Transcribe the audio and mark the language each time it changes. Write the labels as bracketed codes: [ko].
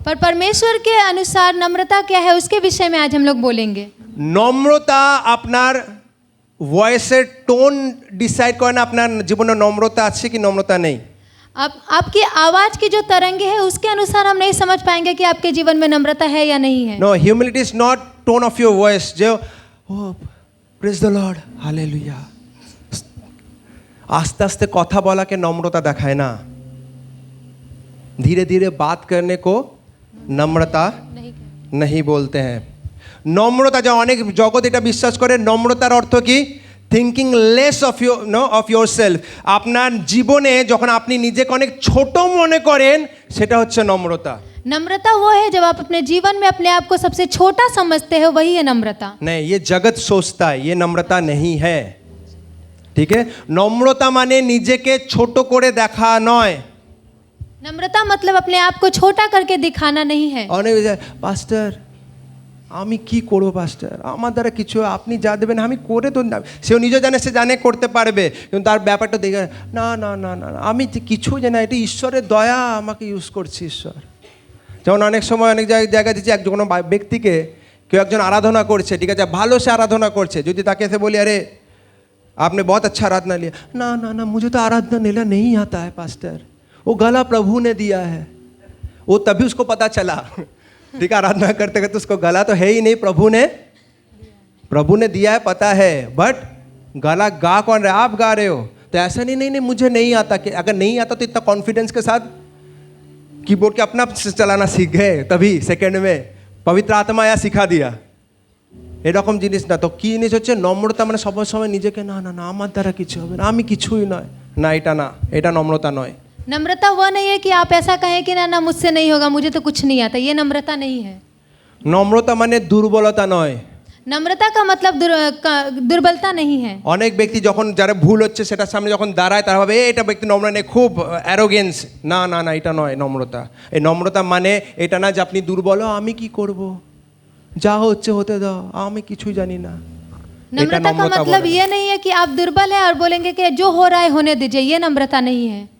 [hi] पर परमेश्वर के अनुसार नम्रता क्या है उसके विषय में आज हम लोग बोलेंगे। [bn] নম্রতা আপনার ভয়েসের টোন ডিসাইড করে না আপনার জীবনে নম্রতা আছে কি নম্রতা নেই। [hi] अब आपकी आवाज़ की जो तरंगे है उसके अनुसार हम नहीं समझ पाएंगे कि आपके जीवन में नम्रता है या नहीं है। [en] no, humility is not tone of your voice जो O praise the Lord hallelujah [bn] आस्ते आस्ते কথা বলাকে নম্রতা দেখায় না। [hi] धीरे धीरे बात करने को নম্রতা नहीं बोलते हैं। [bn] নম্রতা যা অনেক জগৎ এটা বিশ্বাস করে, নম্রতার অর্থ কি? [en] Thinking less of yourself. [bn] আপনার জীবনে যখন আপনি নিজেকে অনেক ছোট মনে করেন সেটা হচ্ছে নম্রতা। [hi] नम्रता वो है जब आप अपने जीवन में अपने आप को सबसे छोटा समझते हो, वही है नम्रता। नहीं, ये जगत सोचता है, ये नम्रता नहीं है। ठीक है, [bn] নম্রতা মানে নিজেকে ছোট করে দেখা নয়। [hi] नम्रता मतलब अपने आप को छोटा करके दिखाना नहीं है। [bn] অনেক পাস্টার আমি কি করবো পাস্টার, আমার দ্বারা কিছু আপনি যা দেবেন আমি করে তো না, সেও নিজে জানে, সে জানে করতে পারবে, কিন্তু তার ব্যাপারটা দেখে না না না না আমি কিছু জানি না, এটা ঈশ্বরের দয়া আমাকে ইউজ করছে ঈশ্বর। যেমন অনেক সময় অনেক জায়গায় দিচ্ছি একজন কোনো ব্যক্তিকে কেউ একজন আরাধনা করছে, ঠিক আছে ভালো সে আরাধনা করছে, যদি তাকে এসে বলি আরে [hi] आपने बहुत अच्छा आराधना लिया, ना ना ना मुझे तो आराधना लेना नहीं आता है पास्टर, वो गला प्रभु ने दिया है, वो तभी उसको पता चला ठीक है आराधना करते करते उसको गला तो है ही नहीं, प्रभु ने दिया है पता है, बट गला गा कौन रहा है? आप गा रहे हो। तो ऐसा नहीं नहीं नहीं मुझे नहीं आता, कि अगर नहीं आता तो इतना कॉन्फिडेंस के साथ कीबोर्ड के अपना चलाना सीख गए, तभी सेकेंड में पवित्र आत्मा आया सिखा दिया। [bn] এরকম জিনিস না। তো কি জিনিস হচ্ছে নম্রতা মানে সব সময় নিজেকে না না না আমার দ্বারা কিছু হবে না, আমি কিছুই নয়, না এটা না, এটা নম্রতা নয়। [hi] नम्रता वो नहीं है कि आप ऐसा कहें कि ना ना मुझसे नहीं होगा, मुझे तो कुछ नहीं आता, ये नम्रता नहीं है। [bn] নম্রতা মানে দুর্বলতা নয়। [hi] नम्रता का मतलब दुर्बलता नहीं है। [bn] অনেক ব্যক্তি যখন যারা ভুল হচ্ছে সেটার সামনে যখন দাঁড়ায় তারা ভাবে এটা ব্যক্তি নম্র নেই, খুব অ্যারোগেন্স। না না না এটা নয় নম্রতা। এই নম্রতা মানে এটা না যে আপনি দুর্বল, আমি কি করব, যা হচ্ছে হতে দাও, আমি কিছুই জানি না। [hi] नम्रता का मतलब ये नहीं है कि आप दुर्बल हैं और बोलेंगे कि जो हो रहा है होने दीजिए, ये नम्रता नहीं है।